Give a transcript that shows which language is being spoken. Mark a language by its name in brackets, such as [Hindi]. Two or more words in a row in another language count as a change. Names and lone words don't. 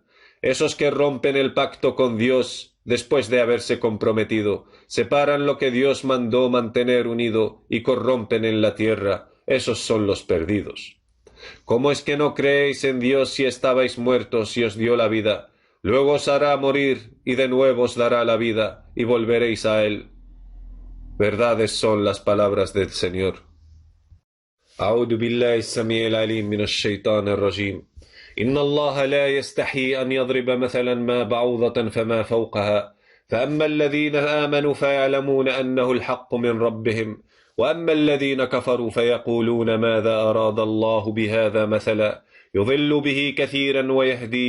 [Spanish] Esos que rompen el pacto con Dios, después de haberse comprometido, separan lo que Dios mandó mantener unido y corrompen en la tierra, esos son los perdidos. ¿Cómo es que no creéis en Dios si estabais muertos y os dio la vida? Luego os hará morir y de nuevo os dará la vida y volveréis a Él. Verdades son las palabras del Señor. [Arabic] أعوذ بالله السميع العليم من الشيطان الرجيم. إن الله لا يستحي أن يضرب مثلا ما بعوضة فما فوقها فأما الذين آمنوا فيعلمون أنه الحق من ربهم وأما الذين كفروا فيقولون ماذا أراد الله بهذا مثلا يضل به كثيرا ويهدي